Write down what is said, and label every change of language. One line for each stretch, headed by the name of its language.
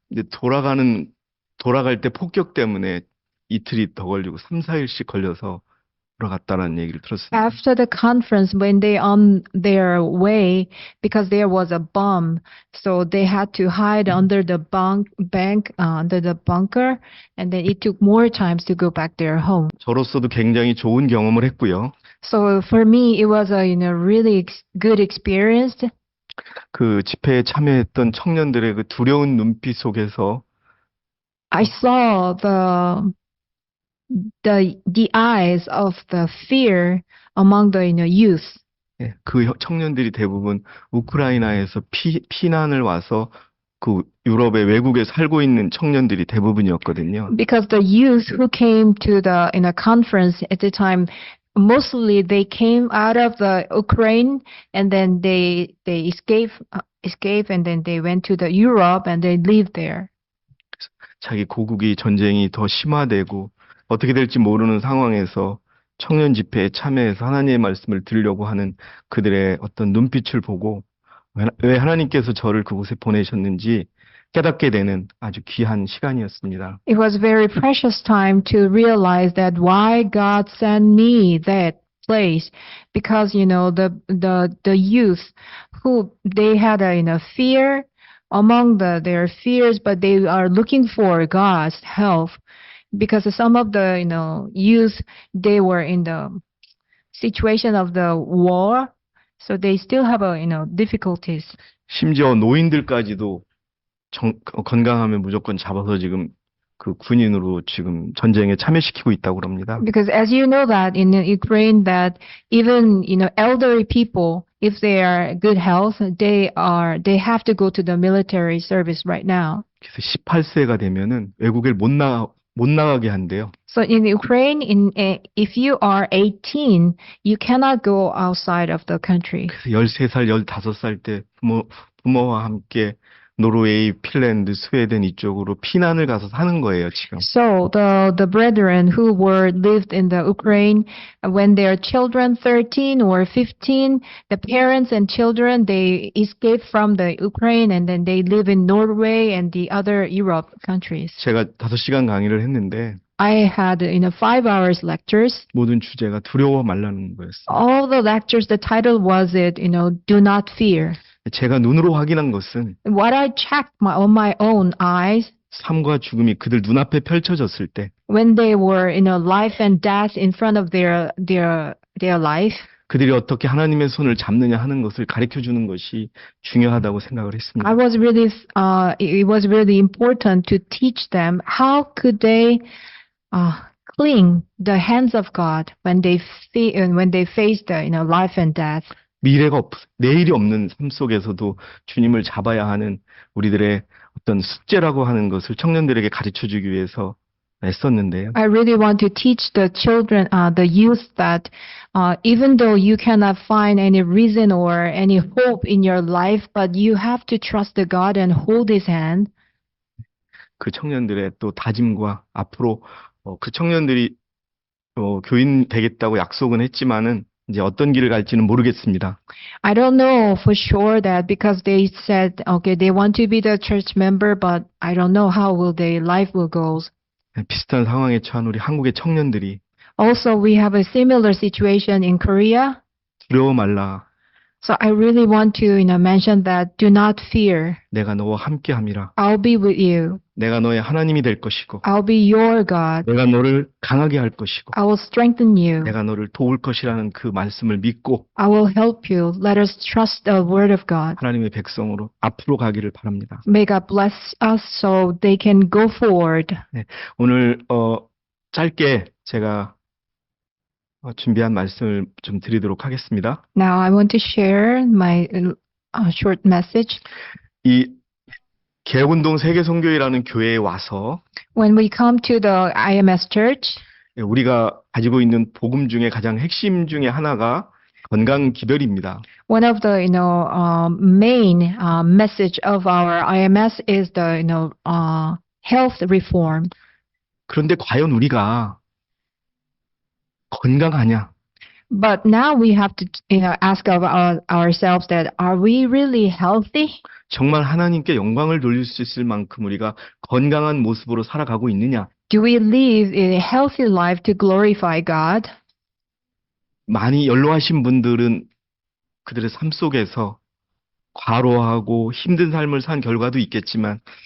Korean: 근데 돌아갈 때 폭격 때문에 이틀이 더 걸리고 3, 4일씩 걸려서 돌아갔다라는 얘기를 들었습니다.
English: After the conference, when they on their way, because there was a bomb, so they had to hide under the under the bunker, and then it took more times to go back their home.
Korean: 저로서도 굉장히 좋은 경험을 했고요.
English: So for me, it was a really good experience.
Korean: 그 집회에 참여했던 청년들의 그 두려운 눈빛 속에서
English: I saw the eyes of the fear among the youth.
Korean: 예, 그 청년들이 대부분 우크라이나에서 피난을 와서 그 유럽의 외국에 살고 있는 청년들이 대부분이었거든요.
English: Because the youth who came to the conference at the time, mostly they came out of the Ukraine and then they escape and then they went to the Europe and they lived there.
Korean: 자기 고국이 전쟁이 더 심화되고 어떻게 될지 모르는 상황에서 청년 집회에 참여해서 하나님의 말씀을 들으려고 하는 그들의 어떤 눈빛을 보고 왜 하나님께서 저를 그곳에 보내셨는지 깨닫게 되는 아주 귀한 시간이었습니다.
English: It was very precious time to realize that why God sent me that place, because the youth who they had a fear among their fears, but they are looking for God's help, because some of the youth, they were in the situation of the war, so they still have difficulties.
Korean: 심지어 노인들까지도 건강하면 무조건 잡아서 지금 그 군인으로 지금 전쟁에 참여시키고 있다고 합니다.
English: Because as you know that in Ukraine, that even elderly people, if they are good health, they have to go to the military service right now.
Korean: 그래서 18세가 되면은 외국에 못 나가게 한대요.
English: So in Ukraine, if you are 18, you cannot go outside of the country.
Korean: 그래서 13살, 15살 때 부모와 함께 노르웨이, 핀란드, 스웨덴 이쪽으로 피난을 가서 사는 거예요, 지금.
English: So the brethren who lived in the Ukraine, when their children 13 or 15, the parents and children, they escape from the Ukraine and then they live in Norway and the other Europe countries.
Korean: 제가 5시간 강의를 했는데
English: I had 5 hours lectures.
Korean: 모든 주제가 두려워 말라는 거였어요.
English: All the lectures, the title was do not fear.
Korean: 제가 눈으로 확인한 것은
English: What I checked on my own eyes,
Korean: 삶과 죽음이 그들 눈앞에 펼쳐졌을 때
English: when they were life and death in front of their life,
Korean: 그들이 어떻게 하나님의 손을 잡느냐 하는 것을 가르쳐 주는 것이 중요하다고 생각을 했습니다.
English: it was really important to teach them how could they cling the hands of God when they face the life and death.
Korean: 내일이 없는 삶 속에서도 주님을 잡아야 하는 우리들의 어떤 숙제라고 하는 것을 청년들에게 가르쳐 주기 위해서 애썼는데요.
English: I really want to teach the children, the youth, that even though you cannot find any reason or any hope in your life, but you have to trust the God and hold His hand.
Korean: 그 청년들의 또 다짐과 앞으로 그 청년들이 교인 되겠다고 약속은 했지만은 이제 어떤 길을 갈지는 모르겠습니다.
English: I don't know for sure that because they said, okay, they want to be the church member, but I don't know how their life will go.
Korean: 비슷한 상황에 처한 우리 한국의 청년들이
English: Also, we have a similar situation in Korea.
Korean: 두려워 말라.
English: So I really want to mention that do not fear.
Korean: 내가 너와 함께함이라.
English: I'll be with you.
Korean: 내가 너의 하나님이 될 것이고
English: I'll be your God.
Korean: 내가 너를 강하게 할 것이고
English: I will strengthen you.
Korean: 내가 너를 도울 것이라는 그 말씀을 믿고
English: I will help you. Let us trust the word of God.
Korean: 하나님의 백성으로 앞으로 가기를 바랍니다.
English: May God bless us so they can go forward.
Korean: 네, 오늘 짧게 제가 준비한 말씀을 좀 드리도록 하겠습니다.
English: Now I want to share my short message.
Korean: 이 개혁운동 세계선교회라는 교회에 와서
English: When we come to the IMS Church,
Korean: 우리가 가지고 있는 복음 중에 가장 핵심 중에 하나가 건강 기별입니다.
English: one of the main message of our IMS is the health reform.
Korean: 그런데 과연 우리가 건강하냐?
English: But now we have to ask ourselves that are we really healthy?
Korean: 정말 하나님께 영광을 돌릴 수 있을 만큼 우리가 건강한 모습으로 살아가고 있느냐?
English: Do we live a healthy life to glorify God?
Korean: 많이 연로하신 분들은 그들의 삶 속에서 과로하고 힘든 삶을 산 결과도 있겠지만